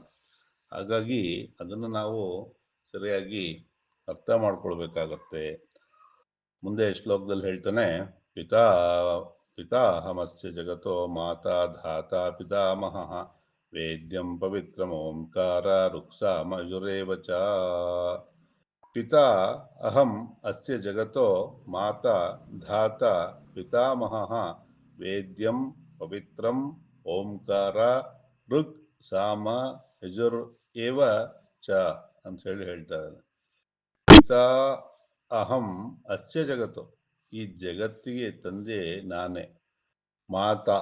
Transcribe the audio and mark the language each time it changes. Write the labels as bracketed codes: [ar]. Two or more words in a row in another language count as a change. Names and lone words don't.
[kn] ಹಾಗಾಗಿ ಅದನ್ನು ನಾವು ಸರಿಯಾಗಿ ಅರ್ಥ ಮಾಡ್ಕೊಳ್ಬೇಕಾಗತ್ತೆ. ಮುಂದೆ ಶ್ಲೋಕದಲ್ಲಿ ಹೇಳ್ತಾನೆ, [sa] ಪಿತಾಹಮಸ್ಯ ಜಗತೋ ಮಾತಾ ಧಾತಾ ಪಿತಾಮಹಃ ವೇದ್ಯಂ ಪವಿತ್ರಂ ಓಂಕಾರ ರುಕ್ಸಾಮಯುರೇವ ಚ. ಪಿತಾ ಅಹಂ ಅಸ್ಯ ಜಗತೋ ಮಾತಾ ಧಾತಾ ಪಿತಾಮಹಃ ವೇದ್ಯಂ ಪವಿತ್ರಂ ಓಂಕಾರ ಋಕ್ ಸಾಮ ಯಜುರ್ ಏವ ಚ [kn] ಅಂತ ಹೇಳಿ ಹೇಳ್ತಾರೆ. [sa] ಪಿತಾ ಅಹಂ ಅಸ್ಯ [kn] ಜಗತ್ತು, ಈ ಜಗತ್ತಿಗೆ ತಂದೆ ನಾನೇ, ಮಾತಾ